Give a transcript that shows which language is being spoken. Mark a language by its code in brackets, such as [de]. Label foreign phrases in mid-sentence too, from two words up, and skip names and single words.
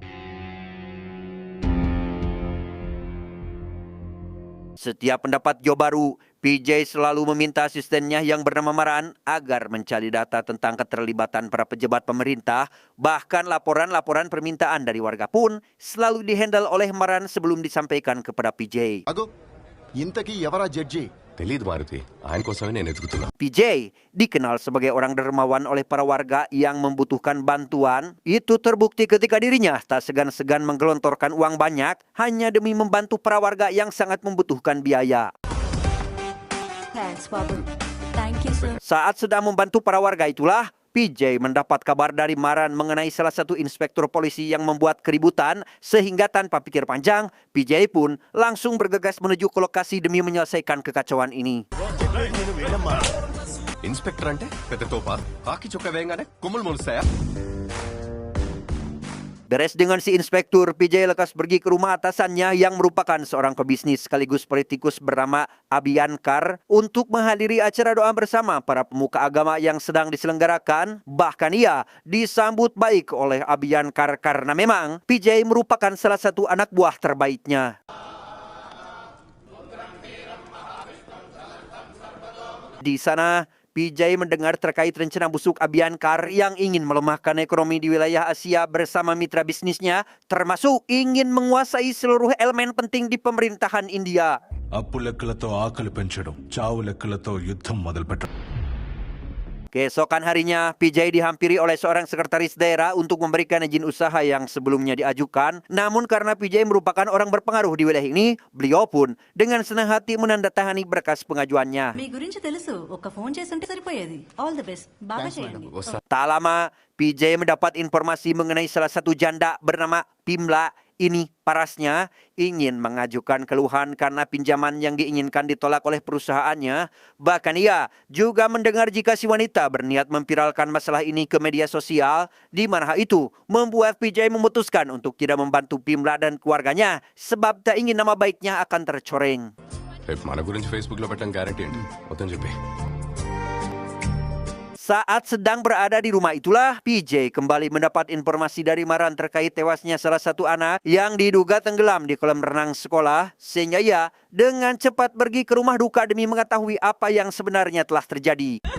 [id] Setiap mendapat job baru, PJ selalu meminta asistennya yang bernama Maran agar mencari data tentang keterlibatan para pejabat pemerintah. Bahkan laporan-laporan permintaan dari warga pun selalu dihandle oleh Maran sebelum disampaikan kepada PJ. [te] అగో ఇంతకీ ఎవరా జడ్జి తెలీదు మారుతి, ఆయన కోసమే నేను ఎదుగుతున్నా. [id] PJ dikenal sebagai orang dermawan oleh para warga yang membutuhkan bantuan. Itu terbukti ketika dirinya tak segan-segan menggelontorkan uang banyak hanya demi membantu para warga yang sangat membutuhkan biaya. [en] Thanks, Babu. Thank you, sir. [id] Saat sedang membantu para warga itulah, PJ mendapat kabar dari Maran mengenai salah satu inspektur polisi yang membuat keributan, sehingga tanpa pikir panjang, PJ pun langsung bergegas menuju ke lokasi demi menyelesaikan kekacauan ini. [te] ఇన్స్పెక్టర్ అంటే పెద్ద తోప, కాకి చొక్క వేయంగానే కొమ్ములు మొలుస్తాయా? [id] Beres dengan si inspektur, PJ lekas pergi ke rumah atasannya yang merupakan seorang pebisnis sekaligus politikus bernama Abhiyankar untuk menghadiri acara doa bersama para pemuka agama yang sedang diselenggarakan. Bahkan ia disambut baik oleh Abhiyankar karena memang PJ merupakan salah satu anak buah terbaiknya. Di sana, PJ mendengar terkait rencana busuk Abhiyankar yang ingin melemahkan ekonomi di wilayah Asia bersama mitra bisnisnya, termasuk ingin menguasai seluruh elemen penting di pemerintahan India. [te] అప్పు లెక్కలతో ఆకలి పెంచడం, చావు లెక్కలతో యుద్ధం మొదలుపెట్టడం. [id] Keesokan harinya, PJ dihampiri oleh seorang sekretaris daerah untuk memberikan izin usaha yang sebelumnya diajukan. Namun karena PJ merupakan orang berpengaruh di wilayah ini, beliau pun dengan senang hati menandatangani berkas pengajuannya. [te] మీ గురించి తెలుసు ఒక ఫోన్ చేసి ఉంటే సరిపోయేది [en] all the best [te] బాగా చేయండి [id] Tak lama, PJ mendapat informasi mengenai salah satu janda bernama Pimla. Ini parasnya ingin mengajukan keluhan karena pinjaman yang diinginkan ditolak oleh perusahaannya. Bahkan ia juga mendengar jika si wanita berniat memviralkan masalah ini ke media sosial, di mana hal itu membuat PJ memutuskan untuk tidak membantu Pimla dan keluarganya sebab tak ingin nama baiknya akan tercoreng. [te] రేపు మన గురించి ఫేస్బుక్ లో పెట్టడం గ్యారెంటీ ఏంటి మొత్తం చెప్పి [id] Saat sedang berada di rumah itulah, PJ kembali mendapat informasi dari Maran terkait tewasnya salah satu anak yang diduga tenggelam di kolam renang sekolah, sehingga ia dengan cepat pergi ke rumah duka demi mengetahui apa yang sebenarnya telah terjadi.